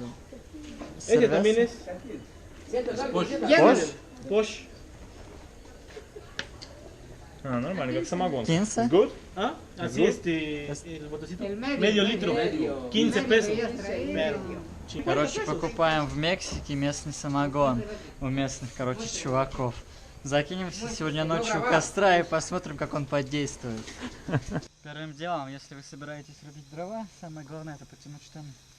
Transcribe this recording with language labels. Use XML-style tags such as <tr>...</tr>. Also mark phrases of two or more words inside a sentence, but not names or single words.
<es>Ese también es Posh? Posh.</es> <ru>Нормально, как самогон. 15? Good?</ru> <es>¿Ah? Así el botecito. Medio litro. 15 pesos.</es> <ru>Короче, покупаем в Мексике местный самогон у местных, короче, чуваков. Закинемся сегодня ночью у костра и посмотрим, как он подействует. Первым делом, если вы собираетесь рубить дрова, самое главное это потянуть штаны.</ru>